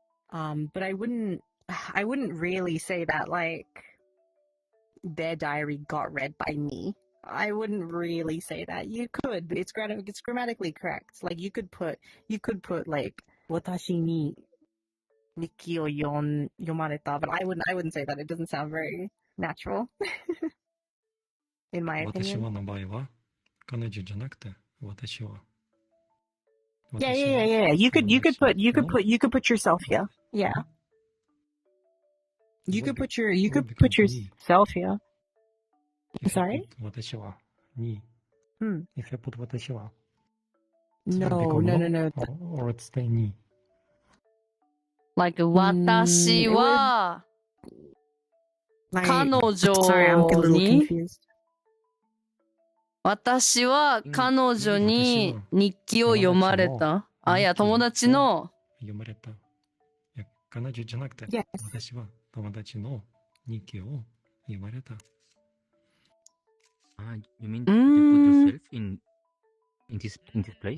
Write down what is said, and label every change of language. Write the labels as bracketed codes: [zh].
[en] But I wouldn't really say that like their diary got read by me. I wouldn't really say that. You could. It's grammatically correct. Like you could put like [ja] 私に日記を読まれた, [en] but I wouldn't say that. It doesn't sound very natural. In my [ja] 私 [en] opinion. [ja] はの場合は、彼女じゃなくて、私は。 [en] Yeah. You could put yourself here. Yeah. You could put yourself here. Sorry? [ja] 私はに。 [en] If I put [ja] 私は。 [en] No. Or it's stay に。 Like [ja] 私は 彼女 [en] Sorry, I'm a little [ja] に [en] confused. [ja] 私は彼女に日記を読まれた。あ、いや、友達の。読まれた。いや、彼女じゃなくて、 [en] Yes. [ja] 私は友達の日記を読まれた。 [en] You mean you put yourself in this place?